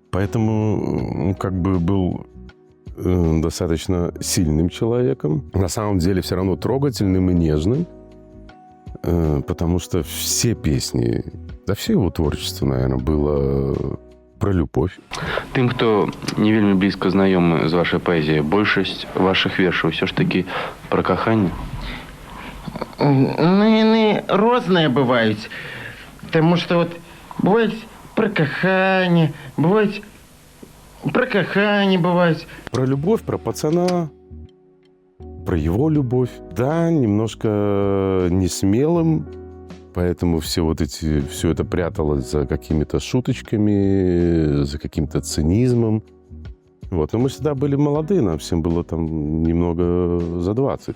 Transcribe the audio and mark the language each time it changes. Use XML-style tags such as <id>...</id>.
<ru>Поэтому он как бы был достаточно сильным человеком. На самом деле все равно трогательным и нежным. Потому что все песни, да все его творчество, наверное, было про любовь.</ru> <be>Тым, хто не вельмі блізка знаёмы з вашай паэзіяй, большасць вашых вершаў ўсё ж такі пра каханне? Яны розныя бываюць. Таму што бываюць пра каханне, бываюць про каханне бывает.</be> <ru>Про любовь, про пацана, про его любовь. Да, немножко несмелым, поэтому все это пряталось за какими-то шуточками, за каким-то цинизмом. Вот. Но мы всегда были молодые, нам всем было там немного за 20.</ru>